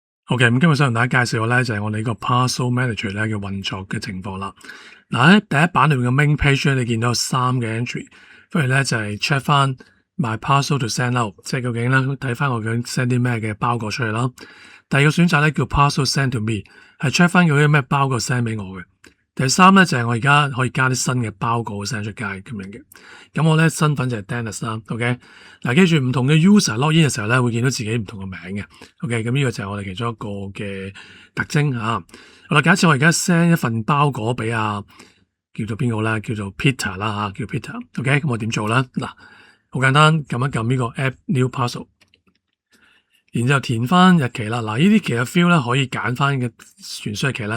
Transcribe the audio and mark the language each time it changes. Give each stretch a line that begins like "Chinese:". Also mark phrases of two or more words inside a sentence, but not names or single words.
Cantonese: OK，咁今日想同大家介紹嘅咧就係我哋呢個 Parcel Manager 咧嘅運作嘅情況啦。嗱，喺第一版裏面嘅
English: main page
Cantonese: 咧，你見到有3個 entry， 分別咧就係 check 翻
English: my parcel to send out，
Cantonese: 即係究竟咧睇翻我究竟 send 啲咩嘅包裹出去啦。第二個選擇咧叫
English: parcel send to me，
Cantonese: 係 check 翻究竟咩包裹 send 俾我嘅。第三咧就係我而家可以加啲新嘅包裹 send 出街咁樣嘅。咁我咧身份就係 Dennis 啦。OK， 嗱，記住唔同嘅
English: user log in
Cantonese: 嘅時候咧會見到自己唔同嘅名嘅。OK， 咁呢個就係我哋其中一個嘅特徵嚇。好啦，假設我而家 send 一份包裹俾叫做邊個咧？叫做 Peter 啦嚇，叫 Peter。OK， 咁我點做咧？嗱，好簡單，撳一撳呢個
English: Add New Parcel，
Cantonese: 然之後填翻日期啦。嗱，呢啲其實 field 咧可以揀翻嘅傳輸日期啦。